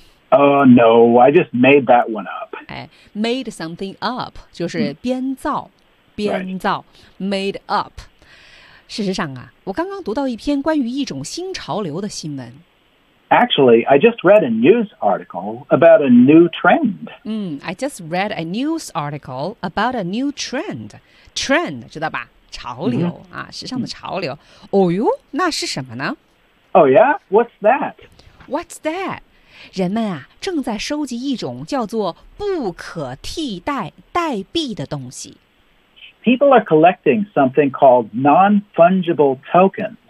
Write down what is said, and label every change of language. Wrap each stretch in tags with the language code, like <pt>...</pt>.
<en>No, I just made that one up.</en> <zh>哎 ，</zh> <en>made something up</en> <zh>就是编造，编造、</zh> <en>right. ，made up.</en> <zh>事实上啊，我刚刚读到一篇关于一种新潮流的新闻。</zh> <en>Actually, I just read a news article about a new trend. I just read a news article about a new trend.</en> <zh>Trend 知道吧？潮流、mm-hmm. 啊，时尚的潮流。 Mm-hmm. 哦哟，那是什么呢</zh> <en>？Oh yeah, what's that? What's that?</en> <zh>人们啊正在收集一种叫做不可替代代币的东西。</zh> <en>People are collecting something called non-fungible tokens.</en>